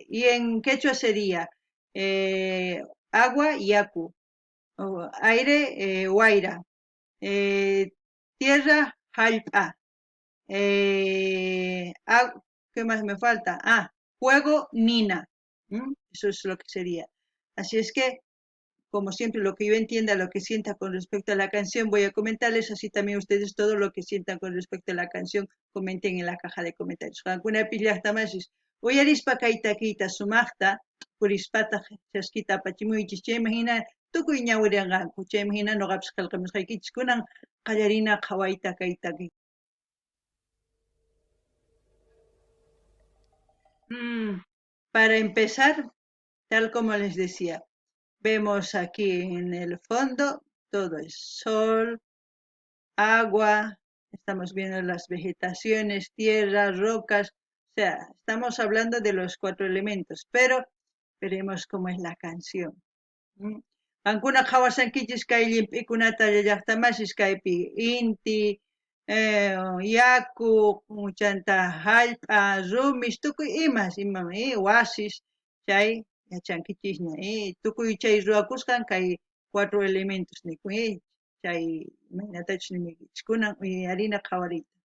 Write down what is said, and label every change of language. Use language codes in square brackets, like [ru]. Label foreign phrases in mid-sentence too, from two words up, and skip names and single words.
[es] Y en quechua sería agua y acu, aire, huayra, eh, tierra, jalpa, ¿qué más me falta? Fuego, nina. Eso es lo que sería. Así es que, como siempre, lo que yo entienda, lo que sienta con respecto a la canción, voy a comentarles, así también ustedes todo lo que sientan con respecto a la canción, comenten en la caja de comentarios. Alguna pillasta más, [qu] uyarispa kaytakita sumaqta, purispata chaskita pachimuychis, [es] che imagina, [qu] tukuy ñawirianqanku, [es] che imagina [qu] noqapis qillqamusqaykichis kunan qallarina qhawayta kaytaki. [es] Para empezar, tal como les decía, vemos aquí en el fondo, todo es sol, agua, estamos viendo las vegetaciones, tierra, rocas, o sea, estamos hablando de los 4 elementos, pero veremos cómo es la canción. [qu] Ankuna qhawasankichis kay llimp'ikunata llaqtamasis kaypi inti, yaku, chanta hallp'a, rumish, tukuy imas, wasis, chay yachankichishña, tukuy chay ruwakusqan kay 4 elementos nikun, chay imaynatachus nimikichis kunan uyarina qhawariyta.